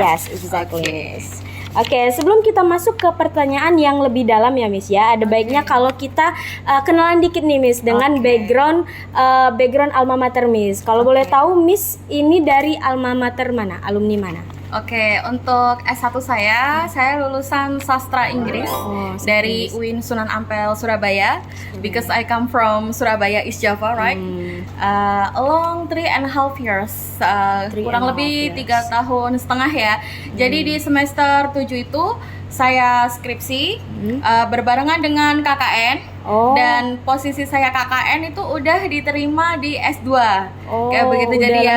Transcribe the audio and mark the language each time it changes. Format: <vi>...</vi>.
<en>Yes, exactly.</en> <id>Oke, sebelum kita masuk ke pertanyaan yang lebih dalam ya Miss ya, ada baiknya kalau kita kenalan dikit nih Miss dengan background alma mater Miss. Kalau boleh tahu Miss ini dari alma mater mana? Alumni mana? Oke, untuk S1 saya lulusan sastra Inggris dari UIN Sunan Ampel, Surabaya.</id> <en>Because I come from Surabaya, East Java, right? Along 3.5 years,</en> <id>kurang lebih 3 tahun setengah ya. Jadi di semester 7 itu saya skripsi berbarengan dengan KKN. Dan posisi saya KKN itu udah diterima di S2. Kayak begitu, jadi ya</id>